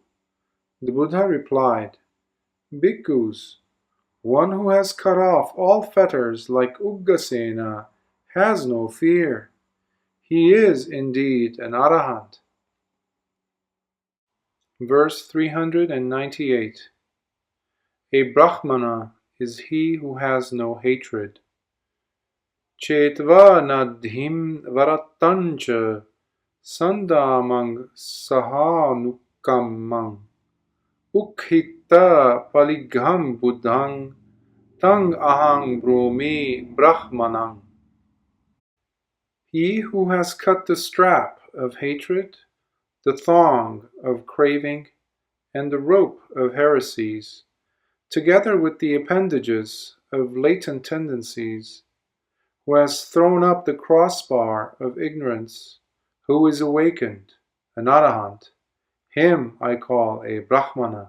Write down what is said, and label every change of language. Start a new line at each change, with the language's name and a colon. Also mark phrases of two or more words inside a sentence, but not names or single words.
English: The Buddha replied, "Bhikkhus, one who has cut off all fetters like Uggasena has no fear. He is indeed an Arahant." Verse 398. A Brahmana is he who has no hatred.
Pali: Chetva nadhim varattancha sandamang sahanukamang ukhitta paligham buddhang tang ahang brumi brahmanang.
English: He who has cut the strap of hatred, the thong of craving, and the rope of heresies, together with the appendages of latent tendencies, who has thrown up the crossbar of ignorance, who is awakened, an Arahant, him I call a Brahmana.